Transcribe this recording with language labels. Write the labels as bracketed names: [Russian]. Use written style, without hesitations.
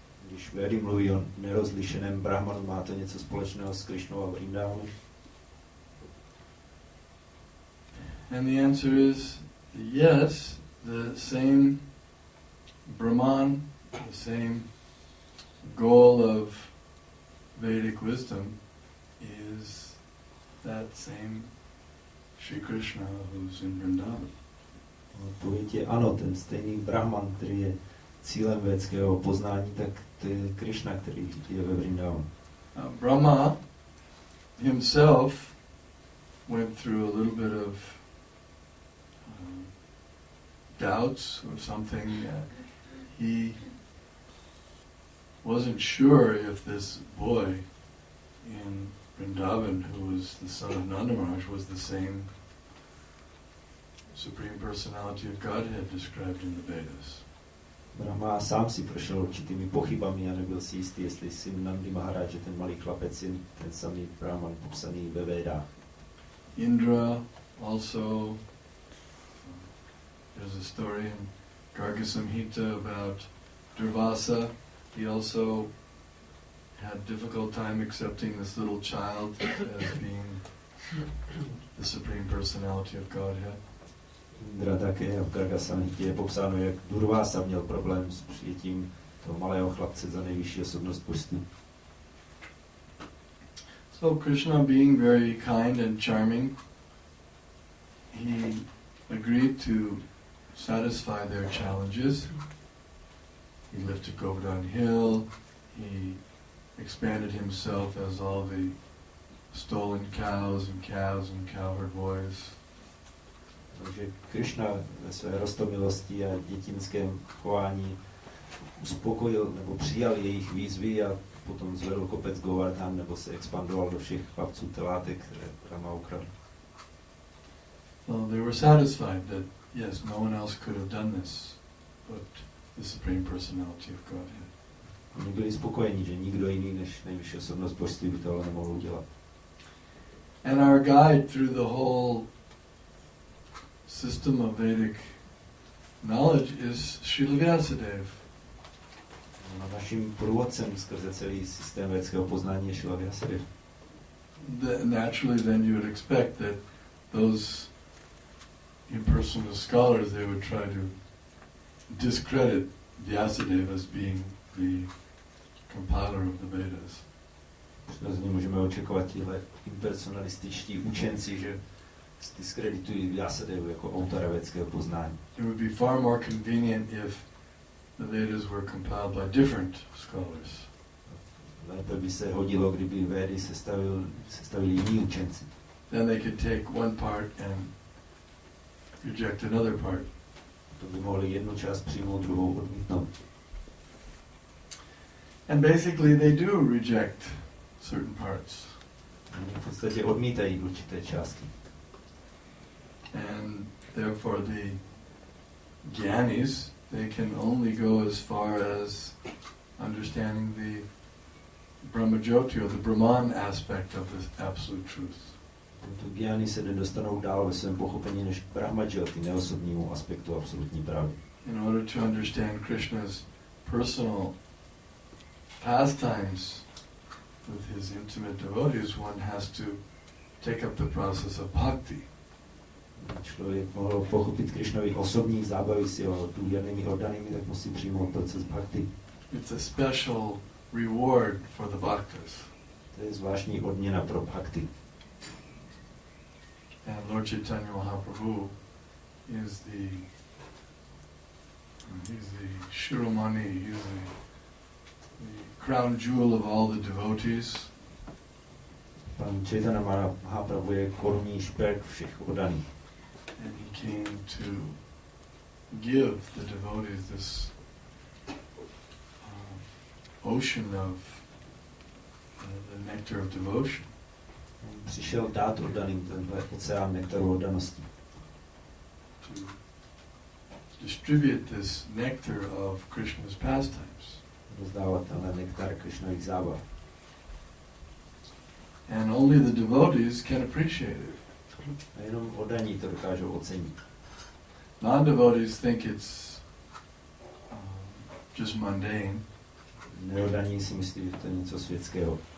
[Czech] Když Védy mluví o nerozlišeném Brahmanu, má to něco společného s Krishnou a Vrindavanem? [English] And the answer is yes, the same Brahman, the same goal of Vedic wisdom is that same Shri Krishna who's in Vrindavan. [Czech] Odpověď je ano, ten stejný Brahman, který je cílem védského poznání, tak to je Krishna, který je ve Vrindavanu. [English] Brahma himself went through a little bit of doubts or something. He wasn't sure if this boy in Vrindavan, who was the son of Nanda Maharaj, was the same Supreme Personality of Godhead described in the Vedas. [Czech] Brahma sám si prošel určitými pochybami a nebyl si jistý, jestli syn Nandy Maharaj, ten malý chlapec, je ten samý Brahman popsaný ve Védách. [English] Indra also, there's a story in Garga Samhita about Durvasa. He also had a difficult time accepting this little child as being the Supreme Personality of Godhead. [Czech] Indra také v Garga Samhitě je popsáno, jak Durvasa měl problém s přijetím toho malého chlapce za nejvyšší osobnost božství. [English] So Krishna, being very kind and charming, he agreed to satisfy their challenges. He lifted Govardhan Hill, he expanded himself as all the stolen cows and calves and cowherd boys. [Czech] Takže Krishna ve své roztomilosti a dětinském chování uspokojil nebo přijal jejich výzvy a potom zvedl kopec Govardhan nebo se expandoval do všech chlapců telátek, které Rama ukradl. [English] Well, they were satisfied that, yes, no one else could have done this but the Supreme Personality of Godhead. [Czech] Oni byli spokojeni, že nikdo jiný než nejvyšší osobnost božství by tohle nemohl udělat. [English] And our guide through the whole system of Vedic knowledge is Srila Vyasadeva. [Czech] Naším průvodcem skrze celý systém védského poznání je Srila Vyasadeva. [English] Naturally, then you would expect that those impersonal scholars, they would try to discredit Vyasadeva as being the compiler of the Vedas. [Czech] Přirozeně můžeme očekovat tihle impersonalističtí učenci, že diskreditují Vyasadevu jako autora védského poznání. [English] It would be far more convenient if the Vedas were compiled by different scholars. [Czech] Lépe by se hodilo, kdyby Védy sestavili jiní učenci. [English] Then they could take one part and reject another part. [Czech] To by mohli jednu část přijmout, druhou odmítnout. [English] And basically they do reject certain parts. [Czech] Oni v podstatě odmítají určité části. [English] And therefore the Gyanis, they can only go as far as understanding the Brahmajyoti or the Brahman aspect of the absolute truth. [Czech] Tento Gyani se nedostanou dál ve svém pochopení než k Brahmajyoti, neosobnímu aspektu absolutní pravdy. [English] In order to understand Krishna's personal pastimes with his intimate devotees, one has to take up the process of bhakti. [Czech] Člověk mohl pochopit Krishnovi osobní zábavy s jeho důvěrnými oddanými, tak musí přijmout proces bhakti. [English] It's a special reward for the bhaktas. [Czech] To je zvláštní odměna pro bhakti. [English] And Lord Chaitanya Mahaprabhu is he's the Shiromani, he's the crown jewel of all the devotees. [Czech] Pan Chaitanya Mahaprabhu je korunní šperk všech oddaných. [English] And he came to give the devotees this ocean of the nectar of devotion. [Czech] Přišel dát oddaným tenhle oceán nektaru oddanosti. [English] To distribute this nectar of Krishna's pastimes. [Czech] Rozdávat tenhle nektar Krishnových zábav. [English] And only the devotees can appreciate it. [Czech] A jenom oddaní to dokážou ocenit. [English] Non-devotees think it's just mundane. [Czech] Neoddaní si myslí, že to je něco světského.